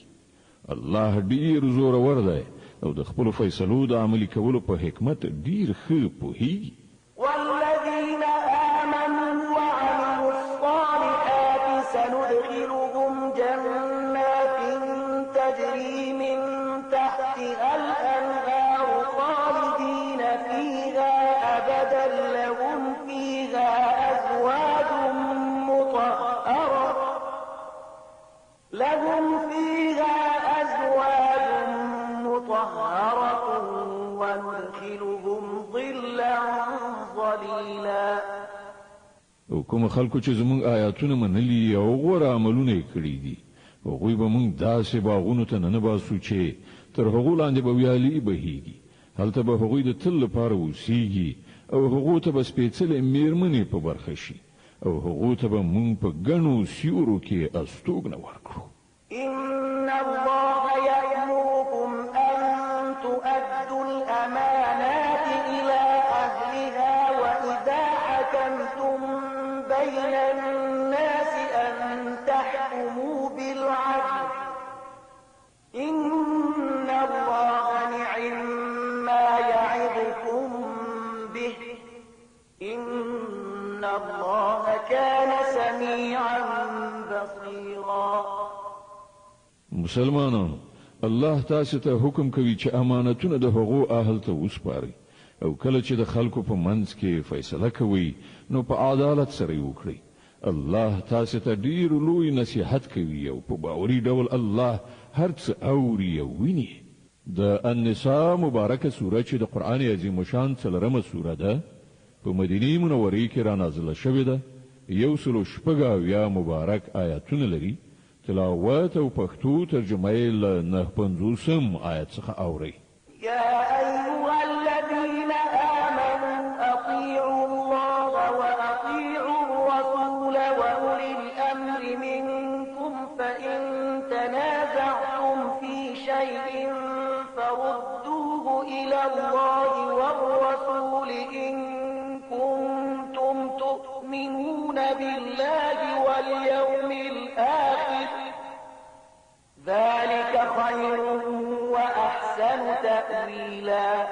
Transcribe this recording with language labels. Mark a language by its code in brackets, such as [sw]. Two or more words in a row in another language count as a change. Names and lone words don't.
[ps] الله ډیر زورور دی او د خپلو فیصلو د عملي کولو په حکمت ډیر ښه پوهیږي. [ar] والذين آمنوا وعملوا الصالحات سندخلهم جنات تجري من تحتها الأنهار خالدين فيها أبدا لهم فيها أزواج مطهرة وندخلهم ظلا ظليلا. [ps] او کوم خلکو چې زمونږ آیاتونه منلي او غوره عملونه کړی دي هغوی به مونږ داسې باغونو ته ننباسو چې تر هغو لاندې به ویالې بهیږي هلته به هغوی د تل لپاره اوسیږي او هغو ته به سپېڅلې میرمنې په برخه شي او هغو ته به مونږ په ګڼو سیورو کې استوګنه ورکړو. [ar] إن الله يأمركم أن تؤدوا الأمانات إلى أهلها وإذا حكمتم بين الناس أن تحكموا بالعدل إن الله نعم ما يعظكم به إن الله كان سميعا بصيرا. [ps] مسلمانانو الله تاسو ته حکم کوي چې امانتونه د هغو اهل ته وسپارئ او کله چې د خلکو په منځ کې فیصله کوي نو په عدالت سره وکړي. الله تاسو ته ډیر لوی نصیحت کوي او په باوري ډول الله هر څه اوري او ویني. د النساء مبارکه سوره چې د قران عظیم شان څلورمه سوره ده په مدینه منوره کې را نازله شوې ده. 160 مبارک آیاتونه لري. تلاوت او پښتو ترجمه یې له 950 آیت څخه اوري. [ar] يا أيها الذين آمنوا أطيعوا الله وأطيعوا الرسول وأولي الأمر منكم فإن تنازعتم في شيء فردوه إلى الله والرسول إن كنتم تؤمنون بالله واليوم الآخر ذلك خير وأحسن تأويلا.